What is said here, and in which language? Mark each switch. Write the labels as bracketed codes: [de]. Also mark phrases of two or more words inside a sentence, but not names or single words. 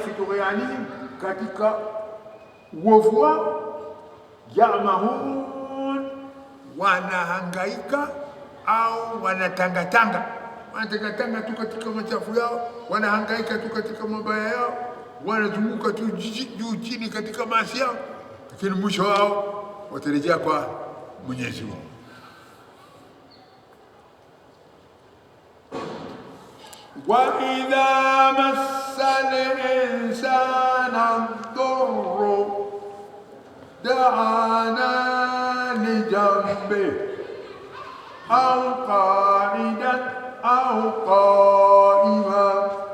[ar] في طغيانهم, [sw] katika uovu wao, yamahun, wanahangaika au wanatangatanga, wanatangatanga tu katika machafu yao, wanahangaika tu katika mabaya yao, wanazunguka tu juu chini katika maasi yao, lakini mwisho wao watarejea kwa Mwenyezi Mungu. [ar] وَإِذَا مَسَّ الْإِنسَانَ الضُّرُّ دَعَانَا لِجَنبِهِ أَوْ قَاعِدًا أَوْ قَائِمًا